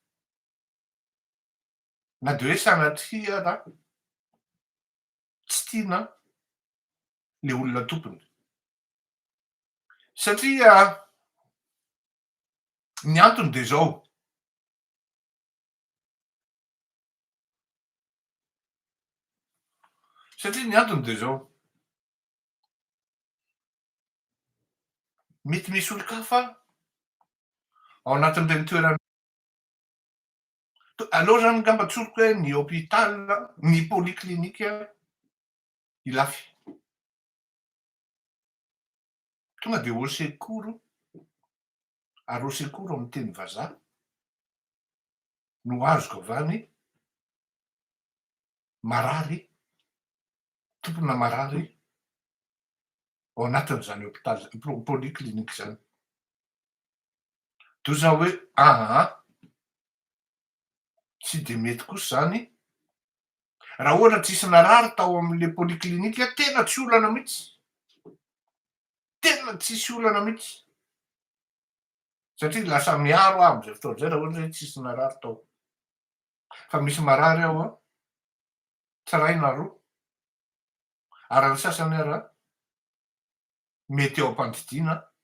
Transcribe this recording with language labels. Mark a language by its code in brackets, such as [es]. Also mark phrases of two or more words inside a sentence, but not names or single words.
[mg] na de hoe sanatria tsy tiana le olona tompony satria ny antony de zao mety misy olon-kafa ao anatin'ireny toerana aleo zany ngamba tsoriko hoe ny hôpital ny polyclinique ilafy tonga de [fr] au secours [mg] ary [fr] au secours [mg] amin'ny teny vazaha no azoko avy any marary tompona marary ao anatin'izany hôpital polyclinique zany toy zao hoe tsy de mety kosa zany raha ohatra tsisy narary tao amin'le polyclinique tena tsy olana mihitsy, tena tsisy olana mihitsy satria lasa miaro aho am'izay fotoana zay raha ohatra hoe tsisy narary tao fa misy marary ao tsaray na roa ary ny sasany ara mety eo am-pandidiana